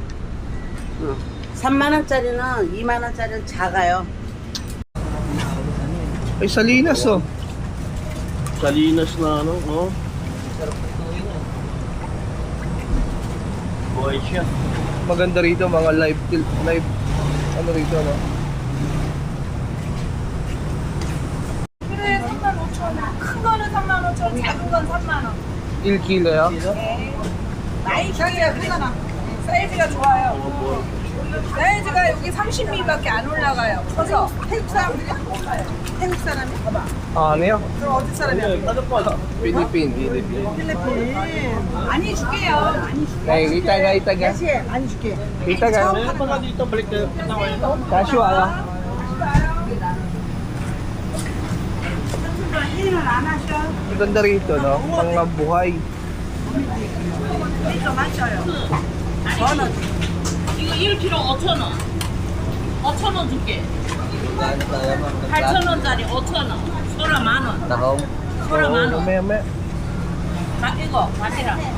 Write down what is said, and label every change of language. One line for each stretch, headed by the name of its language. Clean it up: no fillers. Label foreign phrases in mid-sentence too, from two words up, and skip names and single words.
Korean: 3만원짜리는 2만원짜리는 작아요.
Filipino: Ay, Salinas, oh. Salinas na ano, oh. Buhay siya. Maganda rito, mga live ano rito, no?
Korean: 그래 35,000원. 큰 거는 35,000원, 작은 건 3만 원. 1kg요? 사이즈가 크잖아. 사이즈가 좋아요. 사이즈가 여기 30mm밖에 안 올라가요. 커서. 태국 사람들이야? 태국 사람이? 봐봐. 아, 아니요. 그럼 어디 사람이야? Philippine. 필리핀. 많이 줄게요. 많이 줄게.
Filipino: Ay, itaga.
Korean: 다시 많이 줄게.
Filipino: Itaga. Baka dito, balik tayo. Kasyo, ano?
Korean: 일을 안 하셔.
Filipino: Maganda rito, no? Mga buhay.
Korean: 이거 마셔요. 저는 이거 1kg 5,000원. 5,000원 줄게. 8,000원짜리 5,000원. 소라 만원.
Filipino: Nakaw.
Korean: 소라 만원.
Filipino: Mamaya.
Korean: 이거 바지락.